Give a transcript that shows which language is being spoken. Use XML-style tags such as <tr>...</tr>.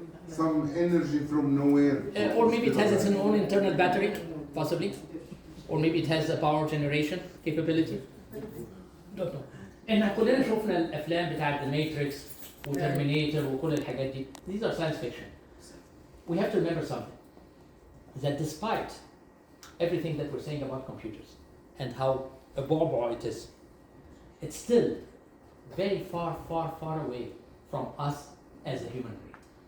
<en>some energy from nowhere. Or maybe it has its own internal battery, possibly. Or maybe it has a power generation capability. Don't know.</en> <ar>احنا كلنا شفنا الافلام بتاعت The Matrix وترمينيتور وكل الحاجات دي.</ar> <en>These are science fiction. We have to remember something. That despite everything that we're saying about computers and how a bauble it is, it's still very far, far, far away from us as a human brain.</en>